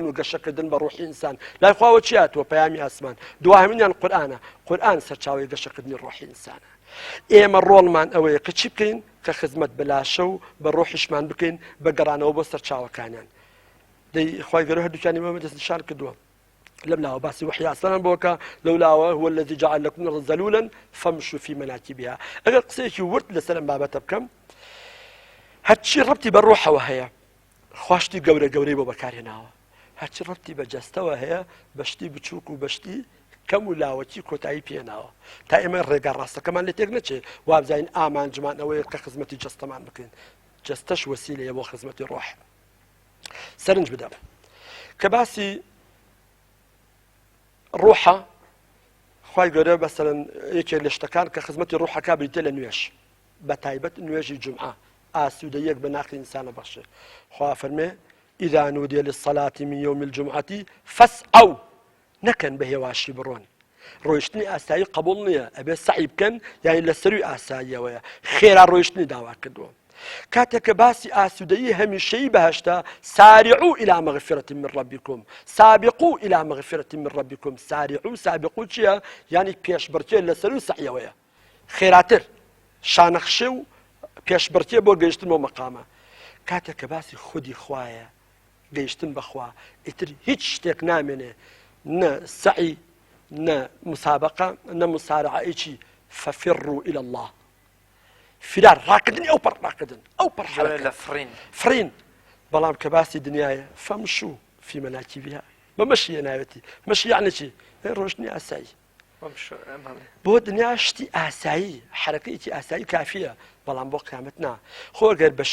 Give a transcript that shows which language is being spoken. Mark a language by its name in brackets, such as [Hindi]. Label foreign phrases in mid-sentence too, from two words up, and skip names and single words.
[Central Kurdish] و گەشەکردن بە ڕوحی ئینسان لای خواوە چی هاتووە پەیامی ئاسمان دوهەمینیان قورئانە قورئان سەرچاوەی گەشەکردنی ڕوحی ئینسانە ئێمە ڕۆڵمان ئەوەیە کە چی بکەین کە خزمەت بەلاشە و بە ڕۆحیشمان بکەین بە گەڕانەوە بۆ سەرچاوەکانیان دەی خوای گەورە هەردووکانی مەمە دەستنیشان کردووە لەم لاوە باسی وحی ئاسمانان بۆکە لەولاوە [Arabic] هو الذي جعل لكم الأرض ذلولا فامشوا في مناكبها [Central Kurdish] ئەگەر قسەیەکی ورد لەسەر ئەم بابەتە بکەم هەرچی ڕەبتی بە ڕۆحەوە هەیە خواشتی گەورە گەورەی بۆ بەکارهێناوە هەرچی ڕەبتی بە جەستەوە هەیە بەشتی بچووک و بەشتی کەم و لاوەکی کۆتایی پێناوە تا ئێمە ڕێگا ڕاستەکەمان لێ تێک نەچێ وابزین ئامانجمان ئەوەیە کە خزمەتی جەستەمان بکەین جەستەش وەسیلەیە بۆ خزمەتی ڕۆح سەرنج بدەم کە باسی ڕۆحە خوای گەورە بەسەرەن یەکێک لە شتەکان کە خزمەتی ڕۆحەکە بریتە لە نوێژ بە تایبەت نوێژی جومعە ئاسوودەیەک بە ناقی ئینسانە بەخشێ خوا فەرمێ [Arabic] ئیذا نودیە للصلاة من يوم الجمعة فاسعوا [Central Kurdish] نەکەن بە هێواشی بڕۆن ڕۆیشتنی ئاسایی قبول نییە ئەبێ سعی بکەن یانی لە سەروی ئاساییەوەیە خێرا ڕۆیشتنی داوا کردووە کاتێک کە باسی ئاسوودەیی هەمیشەیی بەهەشتا [Arabic] سارعوا إلى مغفرة من ربكم سابقوا إلى مغفرة من ربكم سارعوا سابقوا [Central Kurdish] چییە یانی پێشبڕکێ لە سەروی سعیەوەیە خێراتر شانەخشێ و پێشبڕکێ بۆ گەیشتن بۆ مەقامە کاتێک کە باسی خودی خوایە گەیشتن بەخوا ئیتر هیچ شتێک نامێنێ نە سعی نە مسابقە نە مسارعەیەکی [Arabic] ففروا إلى الله [Central Kurdish] فرار ڕاکردن ئەو پەڕ ڕاکردن ئەو پەڕ لە فرین بەڵام کە باسی دنیاە [Arabic] فەمشوا في مناكبها [Central Kurdish] بە مەشی ناوێتی مەشی یعنی چی ڕۆژنی ئاسایی بۆ دنیا شتی ئاسایی حرەکەیەکی ئاسایی کافیە بەڵام بۆ قیامەت نا خۆگەر بە